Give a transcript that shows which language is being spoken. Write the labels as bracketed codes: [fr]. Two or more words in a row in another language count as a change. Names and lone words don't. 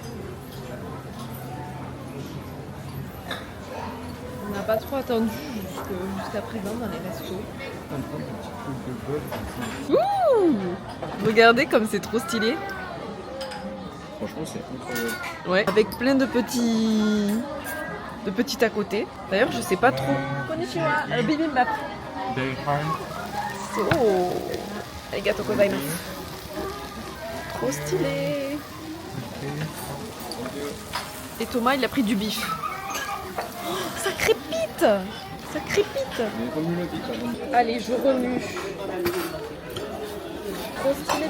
[fr] On n'a pas trop attendu jusqu'à présent dans les restos. Ouh, regardez comme c'est trop stylé. Franchement, c'est incroyable. Ouais. Avec plein de petits à côté. D'ailleurs, je sais pas trop. Konnichiwa, bibimbap. Oh, [ja] ありがとうございます. [fr] Trop stylé. Et Thomas, il a pris du bif. Oh, ça crépite. Ça crépite. Allez, je remue. Trop stylé.